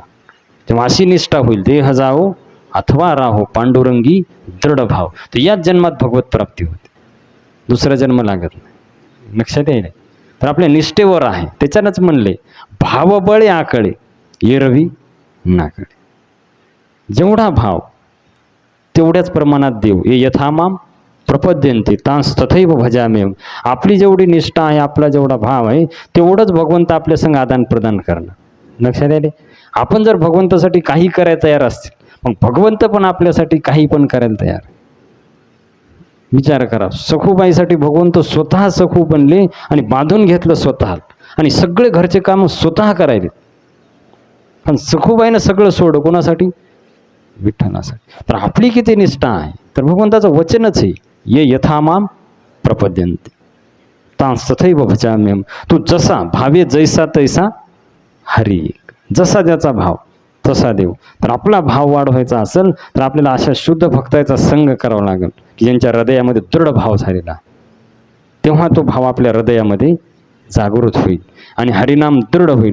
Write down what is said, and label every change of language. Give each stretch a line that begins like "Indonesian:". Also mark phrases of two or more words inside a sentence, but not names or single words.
Marathi: तेव्हा अशी निष्ठा होईल, देह जाओ अथवा राहो पांडुरंगी दृढ भाव, तर याच जन्मात भगवत प्राप्ती होते, दुसरा जन्म लागत नाही. लक्षात येईल. तर आपल्या निष्ठेवर आहे, त्याच्यानंच म्हणले भावबळे आकळे एरवी नाकडे. जेवढा भाव तेवढ्याच प्रमाणात देव.
Sanskrit: ये यथामाम प्रपद्यंते तांस तथैव भजाम्यहम्.
Marathi: आपली जेवढी निष्ठा आहे, आपला जेवढा भाव आहे, तेवढंच भगवंत आपल्या संग आदान प्रदान करणार. लक्षात आले. आपण जर भगवंतासाठी काही करायला तयार असतील, मग भगवंत पण आपल्यासाठी काही पण करायला तयार. विचार करा, सखूबाईसाठी भगवंत स्वतः सखू बनले आणि बांधून घेतलं स्वतः, आणि सगळे घरचे काम स्वतः करायले. पण सखूबाईनं सगळं सोडं कोणासाठी, विठ्ठलासाठी. तर आपली किती निष्ठा आहे, तर भगवंताचं वचनच आहे,
Sanskrit: ये यथामाम प्रपद्यन्ते तांस तथैव भजाम्यहम्.
Marathi: तू जसा भावे जैसा तैसा हरी. जसा ज्याचा भाव तसा देव. तर आपला भाव वाढवायचा असेल तर आपल्याला अशा शुद्ध भक्ताचा संग करावा लागेल की ज्यांच्या हृदयामध्ये दृढ भाव झालेला, तेव्हा तो भाव आपल्या हृदयामध्ये जागृत होईल आणि हरिनाम दृढ होईल.